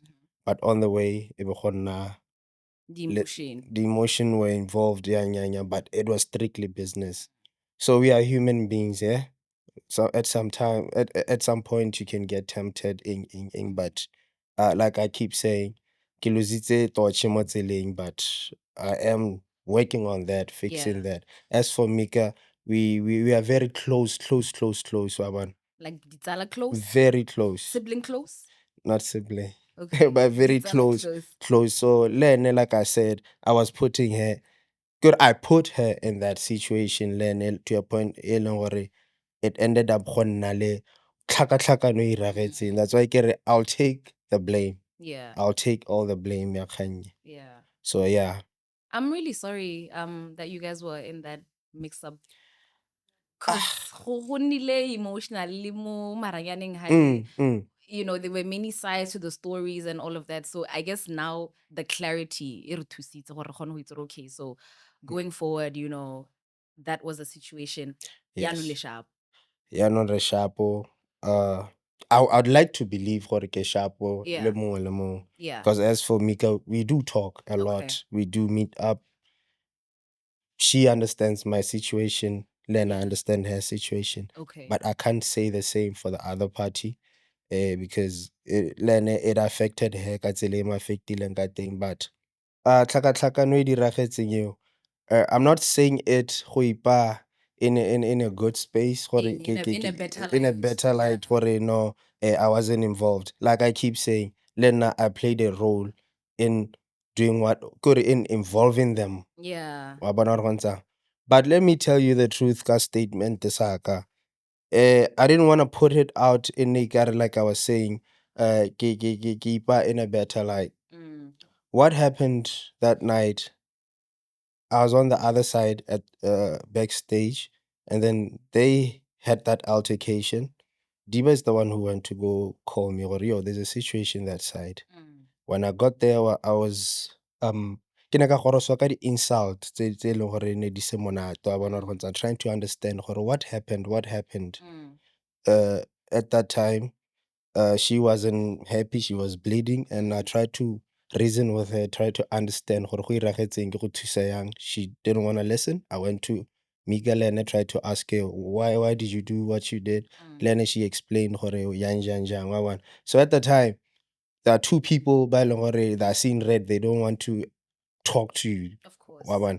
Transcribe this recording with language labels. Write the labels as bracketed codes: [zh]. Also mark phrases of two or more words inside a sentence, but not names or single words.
[en] But on the way, the emotion were involved, but it was strictly business. So we are human beings, yeah. So at some point, you can get tempted but like I keep saying, [tn] ke lositse torche mo tseleng, [en] but I am working on that, fixing that. As for Mika, we are very close, Waban. Like ditsala close? Very close. Sibling close? Not sibling. Okay. But very [tn] Ditsala [en] close. So Lene, like I said, I was putting her good, I put her in that situation then to a point [tn] e leng gore [en] it ended up [tn] go nna le tlhakatlhakano e iragetseng. [en] That's why [tn] ke re [en] I'll take the blame. Yeah. I'll take all the blame [tn] ya kgannye. [en] Yeah. So yeah. I'm really sorry that you guys were in that mix up. Ah, Cause [tn] go nnile [en] emotionally [tn] mo maranyaneng ha [en] you know, there were many sides to the stories and all of that. So I guess now the clarity, [tn] e re thusitse gore re kgone go itse gore, [en] okay, so going forward, you know, that was a situation. [tn] Yaanong le [en] yes. sharp. Yeah, not a sharpo. I'd like to believe [tn] gore ke sharpo le [en] Yeah. [tn] mongwe le mongwe. [en] Yeah. Because as for Mika, we do talk a Okay. lot. We do meet up. She understands my situation, then I Yeah. understand her situation. Okay. But I can't say the same for the other party. Because it affected her [tn] ka tsela e mo affectileng ka teng. But tlhakatlhakano e diragetseng eo, [en] I'm not saying it [tn] go ipa [en] in a good space gore In a better in a light. better light gore no, I wasn't involved. Like I keep saying, Lena, I played a role in doing what could in involving them. Yeah. [tn] Wa bona gore go ntse. [en] But let me tell you the truth [tn] ka statement saka. [en] I didn't want to put it out in Nikar like I was saying, [tn] ke ipa [en] in a better light. What happened that night? I was on the other side at backstage, and then they had that altercation. Diva is the one who went to go call me. Or yo, there's a situation that side. When I got there, I was [tn] ke ne ka goroswa ka di-insult tse e leng gore ne di se monate wa bona gore [en] I'm trying to understand gore what happened. At that time, she wasn't happy, she was bleeding, and I tried to reason with her, try to understand [tn] gore go iragetseng, ke go thusa yang. [en] She didn't want to listen. I went to Miguel and I tried to ask her why did you do what you did. Then she explained [tn] gore yang wa bona. [en] So at the time, there are two people [tn] ba e leng gore [en] they are seeing red, they don't want to talk to you. Of course. [tn] Wa bona.